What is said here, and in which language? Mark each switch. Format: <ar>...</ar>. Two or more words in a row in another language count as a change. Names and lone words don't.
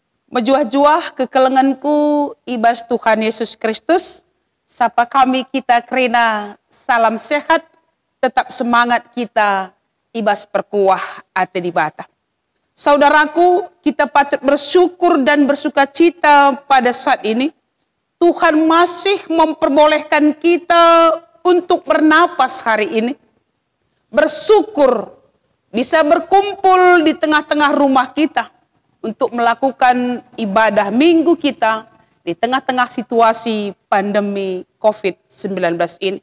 <btx>Mejuah-juah kekelenganku ibas Tuhan Yesus Kristus. Sapa kami kita kerina</btx> <id>salam sehat, tetap semangat</id> <btx>kita ibas perkuah ate di bata.</btx> <id>Saudaraku, kita patut bersyukur dan bersuka cita pada saat ini. Tuhan masih memperbolehkan kita untuk bernapas hari ini. Bersyukur bisa berkumpul di tengah-tengah rumah kita untuk melakukan ibadah minggu kita di tengah-tengah situasi pandemi COVID-19 ini.</id>